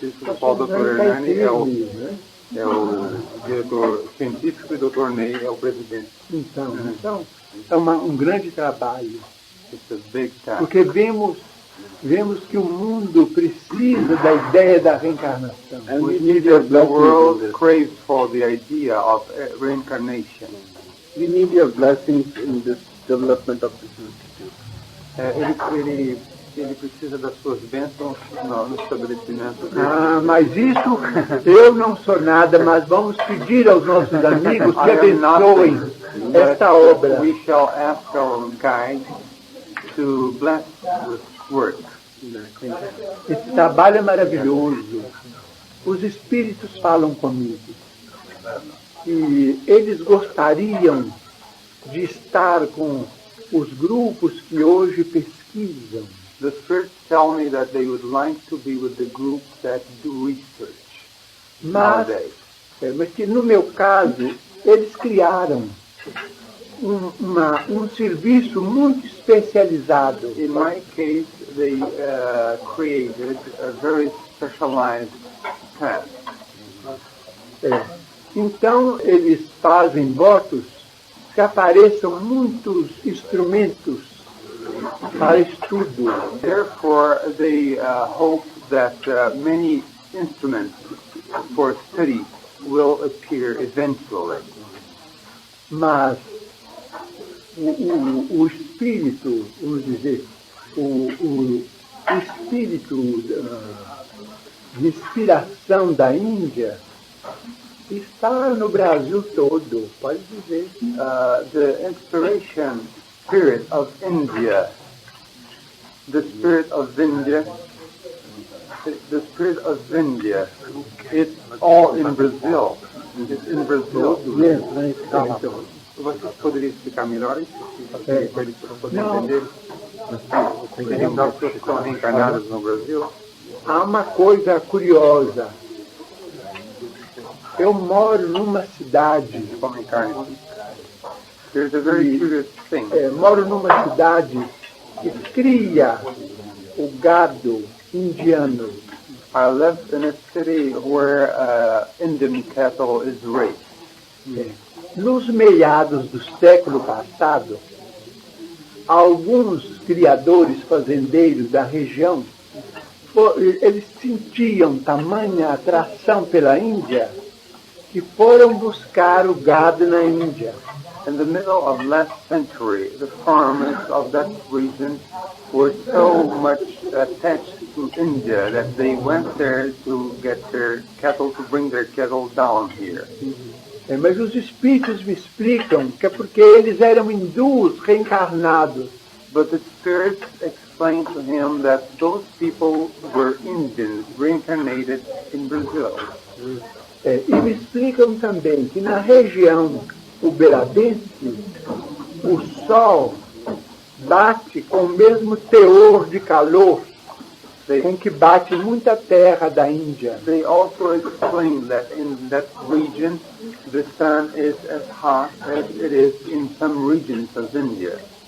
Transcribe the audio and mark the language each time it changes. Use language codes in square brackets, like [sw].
[pt] O qual o Dr. Hernani é o diretor científico e o Dr. Ney é o presidente. Então é um grande trabalho. [en] It's a big task. [pt] Porque vemos que o mundo precisa da ideia da reencarnação. [en] And we need the world craves for the idea of reincarnation. We need your blessings in this development of this institute. [pt] Ele precisa das suas bênçãos no estabelecimento dele. Mas isso, eu não sou nada, mas vamos pedir aos nossos amigos que abençoem esta obra. [en] We shall ask our guide to bless this work. [pt] Esse trabalho é maravilhoso. Os espíritos falam comigo. E eles gostariam de estar com os grupos que hoje pesquisam [en] The spirits tell me that they would like to be with the group that do research [pt] Mas, [en] nowadays. [pt] mas que no meu caso, eles criaram um serviço muito especializado. [en] In my case, they created a very specialized task. [pt] Então, eles fazem votos que apareçam muitos instrumentos para estudo. [en] Therefore, they hope that many instruments for study will appear eventually. [pt] Mas o espírito, vamos dizer, o espírito de inspiração da Índia está no Brasil todo, pode dizer. [en] The inspiration spirit of India, the spirit of India, it's all in Brazil. It's in Brazil. [pt] Você poderia explicar melhor isso? Para eles poderem entender? Tem pessoas que estão reencarnadas no Brasil? Há uma coisa curiosa. Eu moro numa cidade. Comem carne. [en] There's a very curious thing. [pt] Moro numa cidade que cria o gado indiano. [en] I live in a city where Indian cattle is raised. [pt] Nos meados do século passado, alguns criadores fazendeiros da região, eles sentiam tamanha atração pela Índia que foram buscar o gado na Índia. [en] In the middle of last century, the farmers of that region were so much attached to India that they went there to get their cattle, to bring their cattle down here. [pt] Mas os espíritos me explicam que é porque eles eram hindus reencarnados. [en] But the spirits explained to him that those people were Indians reincarnated in Brazil. [pt] E me explicam também que na região uberadense, o sol bate com o mesmo teor de calor com que bate muita terra da Índia. [en] They also explain that in that region the sun is as hot as it is in some regions of India.